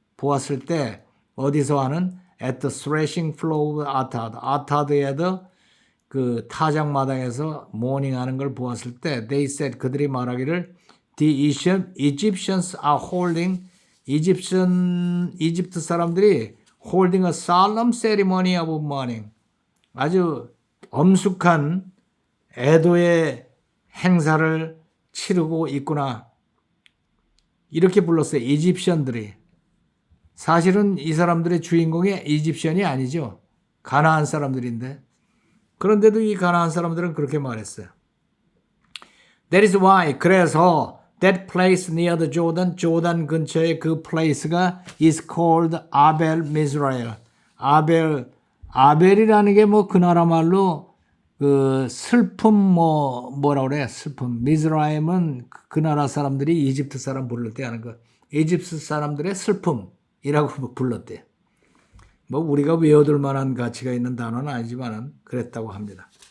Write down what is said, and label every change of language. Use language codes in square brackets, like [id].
[ko] 보았을 때 어디서 하는? [en] At the threshing floor of Atad. [ko] 아타드에도 그 타작마당에서 모닝하는 걸 보았을 때 [en] they said, [ko] 그들이 말하기를 [en] The Egyptians are holding, [ko] 이집트 사람들이 [en] holding a solemn ceremony of mourning. [ko] 아주 엄숙한 애도의 행사를 치르고 있구나. 이렇게 불렀어요. 이집션들이. 사실은 이 사람들의 주인공이 이집션이 아니죠. 가나안 사람들인데. 그런데도 이 가나안 사람들은 그렇게 말했어요. [en] That is why, [ko] 그래서 [en] that place near the Jordan, [ko] 조단 근처에 그 [en] place가 is called 아벨 미스라엘. [ko] 아벨이라는 게 뭐 그 나라 말로 그 슬픔 뭐라 그래? 슬픔. 미스라임은 그 나라 사람들이 이집트 사람 부를 때 하는 거. 이집트 사람들의 슬픔이라고 불렀대요. 뭐 우리가 외워둘 만한 가치가 있는 단어는 아니지만 그랬다고 합니다.